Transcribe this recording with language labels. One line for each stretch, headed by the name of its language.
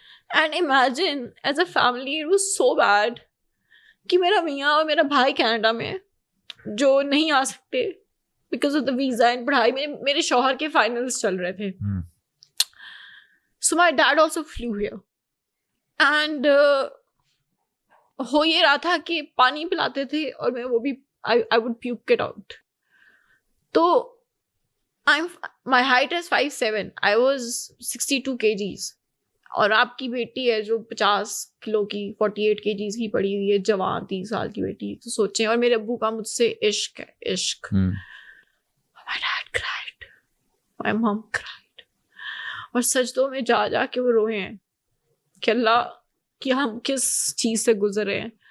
English: and imagine as a family it was so bad
Urdu: کہ میرا میاں اور میرا بھائی کینیڈا میں جو نہیں آ سکتے
English: because of the visa and
Urdu: پڑھائی, میرے شوہر کے فائنلس چل رہے تھے.
English: So my dad also flew here. And
Urdu: ہو یہ رہا تھا کہ پانی پلاتے تھے اور میں وہ بھی
English: I would puke it out.
Urdu: تو
English: my height is 5'7". I was 62 kgs.
Urdu: اور آپ کی بیٹی ہے جو 50 کلو کی 48 kgs کی پڑی ہوئی ہے, جوان 30 سال کی بیٹی. تو سوچیں, اور میرے ابو کا مجھ سے عشق ہے, عشق.
English: My dad cried. My mom cried.
Urdu: اور سجدوں میں جا جا کے وہ روئے ہیں کہ اللہ کہ ہم کس چیز سے گزر رہے ہیں.